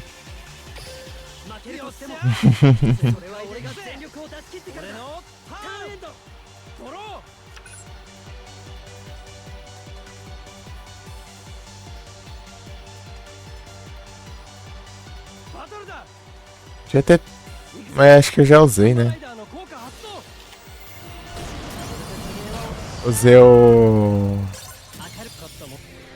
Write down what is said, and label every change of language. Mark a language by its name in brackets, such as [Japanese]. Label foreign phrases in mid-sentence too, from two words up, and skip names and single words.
[Japanese] 負けるとしてもそれは俺が全力を出し切ってからだ。ターンエンド。ドロー。 バトルだ。 [Portuguese] Devia ter. Mas acho que eu já usei, [Japanese] ラ [Portuguese] né? [Japanese] イダーの効果発動。 [Portuguese] Usei o. [Japanese] 明るかったもん。